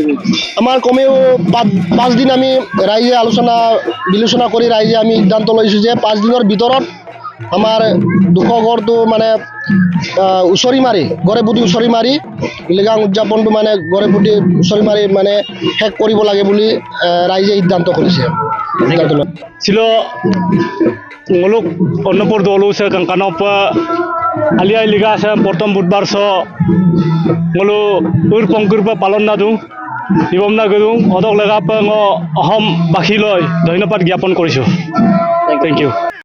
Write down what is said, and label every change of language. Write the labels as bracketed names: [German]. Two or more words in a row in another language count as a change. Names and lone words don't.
[Assamese] আমাৰ কমেও 5 দিন আমি ৰাইজে বিলোচনা কৰি ৰাইজে আমি সিদ্ধান্ত লৈছোঁ যে 5 দিনৰ ভিতৰত আমাৰ 200 ঘৰটো মানে ঘৰে প্ৰতি উচৰি মাৰি লৃগাং উদযাপনটো মানে ঘৰে প্ৰতি উচৰি মাৰি মানে শেষ কৰিব লাগে বুলি ৰাইজে সিদ্ধান্ত কৰিছে। [Mising] Silo ngoluk onnopur dolu se kankanapa alia liga se portom budbar so ngolu pongkurpa palon na dung ibom na gedung odok lega pa ngo ahom bakhiloi [Assamese] ধন্যবাদ জ্ঞাপন কৰিছো। [English] Thank you.